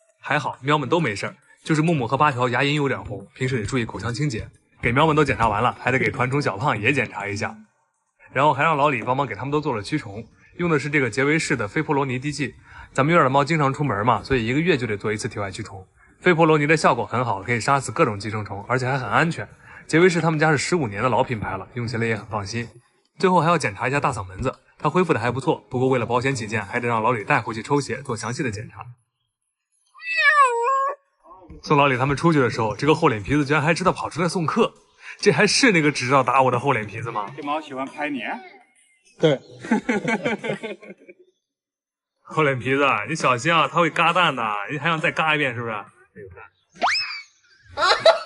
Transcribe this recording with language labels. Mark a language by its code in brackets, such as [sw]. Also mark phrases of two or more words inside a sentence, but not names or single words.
[zh] 還好，喵们都没事兒，就是木木和八条牙齦有点紅，平时得注意口腔清洁。给喵们都检查完了，还得给团宠小胖也检查一下，然后还讓老李幫忙給他們都做了驅蟲，用的是這個傑維氏的菲波羅尼滴劑。咱們院的貓經常出門嘛，所以1個月就得做1次體外驅蟲。菲波羅尼的效果很好，可以殺死各種寄生蟲，而且還很安全。傑維氏他們家是15年的老品牌了，用起來也很放心。最後還要檢查一下大嗓門子，他恢復的還不錯，不過為了保險起見，還得讓老李帶回去抽血做詳細的檢查。送老李他們出去的時候，這個厚臉皮子居然還知道跑出來送客，這還是那個只知道打我的厚臉皮子嗎？這貓喜歡拍你？對。厚臉皮子，你小心啊，它會嘎蛋的，你還想再嘎一遍是不是？